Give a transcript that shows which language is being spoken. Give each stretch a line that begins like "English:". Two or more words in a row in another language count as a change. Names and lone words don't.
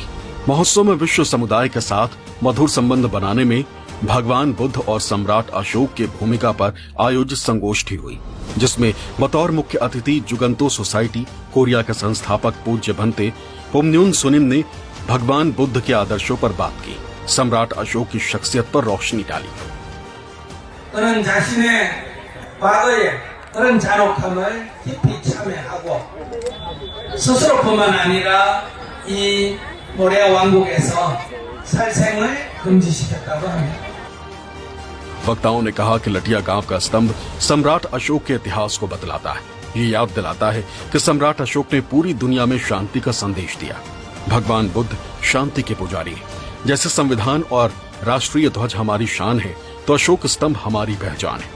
Hindi: महोत्सव में विश्व समुदाय के साथ मधुर संबंध बनाने में भगवान बुद्ध और सम्राट अशोक की भूमिका पर आयोजित संगोष्ठी हुई, जिसमें बतौर मुख्य अतिथि जुगंतो सोसाइटी कोरिया के संस्थापक पूज्य भंते पोमन्यून सुनिम ने भगवान बुद्ध के आदर्शों पर बात की, सम्राट अशोक की शख्सियत पर रोशनी डाली।
Korean: 그런 잔혹함을 깊이 참여하고 스스로뿐만 아니라 이 모레아 왕국에서 살생을 금지시켰다고 합니다।
Hindi: वक्ताओं ने कहा कि लटिया गांव का स्तंभ सम्राट अशोक के इतिहास को बतलाता है। ये याद दिलाता है कि सम्राट अशोक ने पूरी दुनिया में शांति का संदेश दिया। भगवान बुद्ध शांति के पुजारी हैं। जैसे संविधान और राष्ट्रीय ध्वज हमारी शान है, तो अशोक स्तंभ हमारी पहचान है।